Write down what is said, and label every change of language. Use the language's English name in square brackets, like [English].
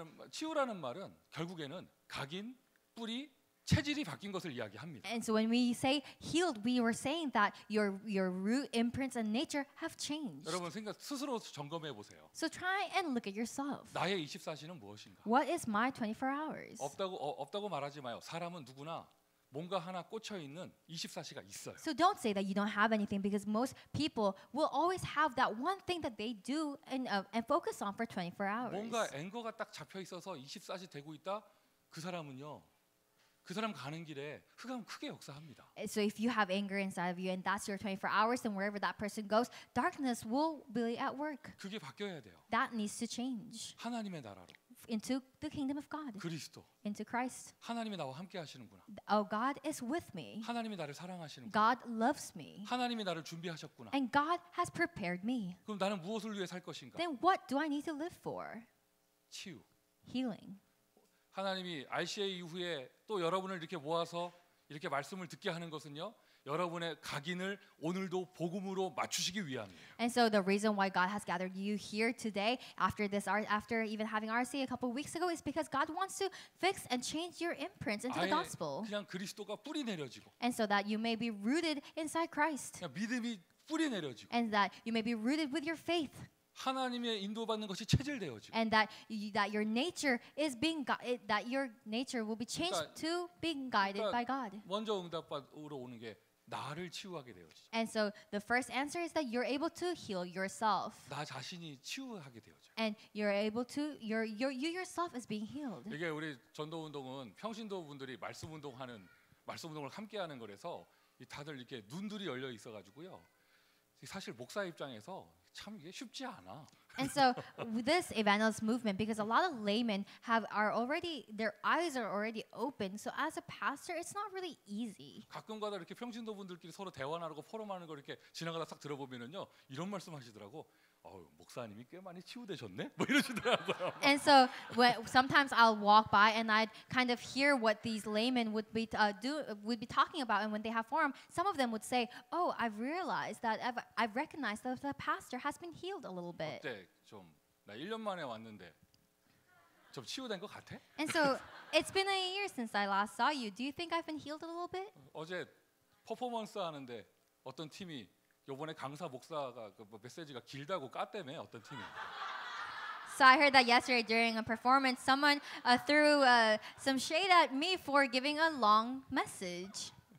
[Korean] 치유라는 말은 결국에는 각인, 뿌리, 체질이 바뀐 것을 이야기합니다. [English] And so when we say healed, we were saying that your root, imprints, and nature have changed. [Korean] 여러분 스스로 점검해 보세요. [English] So try and look at yourself. [Korean] 나의 24시는 무엇인가? [English] What is my 24 hours? [Korean] 없다고 말하지 마요. 사람은 누구나 뭔가 하나 꽂혀 있는 24시가 있어요. [English] So don't say that you don't have anything because most people will always have that one thing that they do and focus on for 24 hours. [Korean] 뭔가 앵거가 딱 잡혀 있어서 24시 되고 있다. 그 사람은요. 그 사람 가는 길에 흑암 크게 역사합니다. [English] So if you have anger inside of you and that's your 24 hours, then wherever that person goes, darkness will be at work. [Korean] 그게 바뀌어야 돼요. [English] That needs to change [Korean] 하나님의 나라로. [English] into the kingdom of God, [Korean] 그리스도. [English] into Christ. [Korean] 하나님이 나와 함께 하시는구나. [English] Oh, God is with me. [Korean] 하나님이 나를 사랑하시는구나. [English] God loves me. [Korean] 하나님이 나를 준비하셨구나. [English] And God has prepared me. [Korean] 그럼 나는 무엇을 위해 살 것인가? [English] Then what do I need to live for? [Korean] 치유. [English] Healing. [Korean] 하나님이 RCA 이후에 또 여러분을 이렇게 모아서 이렇게 말씀을 듣게 하는 것은요. 여러분의 각인을 오늘도 복음으로 맞추시기 위함이에요. [English] And so the reason why God has gathered you here today after even having RC a couple of weeks ago is because God wants to fix and change your imprints into the [Korean] 아예 [English] gospel. [Korean] 그냥 그리스도가 뿌리 내려지고 [English] And so that you may be rooted inside Christ. [Korean] 그냥 믿음이 뿌리 내려지고 [English] And that you may be rooted with your faith. [Korean] 하나님의 인도받는 것이 체질되어지고 [English] And that your nature is that your nature will be changed to being guided by God. [Korean] 먼저 응답으로 오는 게 나를 치유하게 되어지죠. [English] And so the first answer is that you're able to heal yourself. [Korean] 나 자신이 치유하게 되어져. [English] And you're able to you yourself is being healed. [Korean] 이게 우리 전도 운동은 평신도 분들이 말씀 운동을 함께 하는 거라서 다들 이렇게 눈들이 열려 있어 가지고요. 사실 목사 입장에서 참 이게 쉽지 않아. [English] And so with this evangelist movement, because a lot of laymen their eyes are already open. So as a pastor, it's not really easy. [Korean] 가끔가다 이렇게 평신도 분들끼리 서로 대화하고 포럼하는 거 이렇게 지나가다 싹 들어보면은요 이런 말씀하시더라고. 목사님이 꽤 많이 치유되셨네? 뭐 이러시더라고요. [English] And so sometimes I'll walk by and I'd kind of hear what these laymen would be talking about, and when they have forum, some of them would say, "Oh, I've realized that I've recognized that the pastor has been healed a little bit." [Korean] 어때? 나 1년 만에 왔는데 좀 치유된 것 같아? [English] And so it's been a year since I last saw you. Do you think I've been healed a little bit? [Korean] 어제 퍼포먼스 하는데 어떤 팀이 요번에 강사 목사가 그뭐 메시지가 길다고 깠다며 어떤 팀이. [English] So I heard that yesterday during a performance, someone threw some shade at me for giving a long message.